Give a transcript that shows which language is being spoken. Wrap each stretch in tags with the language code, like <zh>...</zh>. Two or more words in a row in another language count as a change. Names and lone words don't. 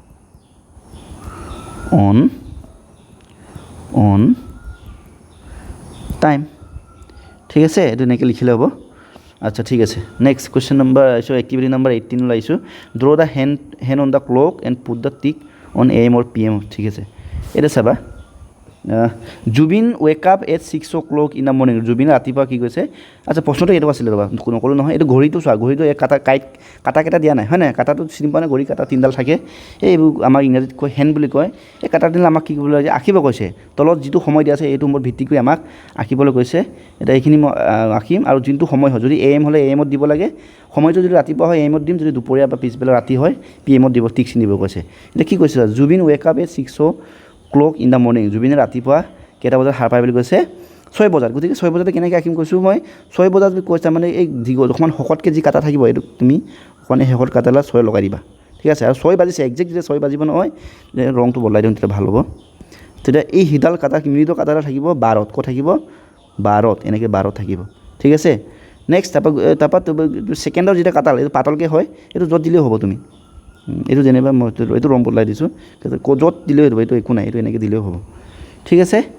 <en>on time</en> <as>ঠিক আছে এইটো এনেকৈ লিখিলে হ'ব আচ্ছা ঠিক আছে নেক্সট</as> <en>question number</en> <as>আহিছোঁ</as> <en>activity number</en> <as>18 আহিছোঁ</as> <en>draw the hand on the clock and put the tick on AM or PM</en> <as>ঠিক আছে এতিয়া চাবা</as> <en>Zubin wake up at 6 o'clock in the morning</en> <as>জুবিন ৰাতিপুৱা কি কৈছে আচ্ছা প্ৰশ্নটো এইটো আছিলে ৰ'বা নক'লোঁ নহয় এইটো ঘড়ীটো চোৱা ঘড়ীটো এই কাটা দিয়া নাই হয় নাই কাটাটো চিনি পোৱা নাই ঘড়ী কাটা তিনিডাল থাকে এইবোৰ আমাক ইংৰাজীত কয় হেণ্ড বুলি কয় এই কাটাডাল আমাক কি কৰিবলৈ আঁকিব কৈছে তলত যিটো সময় দিয়া আছে এইটো ওপৰত ভিত্তি কৰি আমাক আঁকিবলৈ কৈছে এতিয়া এইখিনি মই আঁকিম আৰু যোনটো সময় হয় যদি AM হ'লে AM দিব লাগে সময়টো যদি ৰাতিপুৱা হয় AM দিম যদি দুপৰীয়া বা পিছবেলা ৰাতি হয় PM দিব টিক চিন দিব কৈছে এতিয়া কি কৈছে</as> <en>Zubin wake up at 6 o'clock in the morning</en> <as>জুবিনে ৰাতিপুৱা কেইটা বজাত সাৰ পায় বুলি কৈছে 6 বজাত গতিকে 6 বজাতে কেনেকৈ আঁকিম কৈছোঁ মই 6 বজাত কৈছা মানে এই অকণমান শকতকৈ যি কাটা থাকিব এইটো তুমি অকণমান শেষত কাটালা 6 লগাই দিবা ঠিক আছে আৰু 6 বাজিছে একজেক্ট যেতিয়া 6 বাজিব নহয় ৰংটো বদলাই দিওঁ তেতিয়া ভাল হ'ব তেতিয়া এই সিডাল কাটা মিনিটৰ কাটাডাল থাকিব 12ত ক'ত থাকিব 12ত এনেকৈ 12ত থাকিব ঠিক আছে নেক্সট তাৰপৰা ছেকেণ্ডৰ যেতিয়া কাটাল এইটো পাতলকৈ হয় এইটো য'ত দিলেও হ'ব তুমি এইটো যেনিবা মই এইটো ৰং বদলাই দিছোঁ য'ত দিলেও হ'ব এইটো একো নাই এইটো এনেকৈ দিলেও হ'ব ঠিক আছে</as>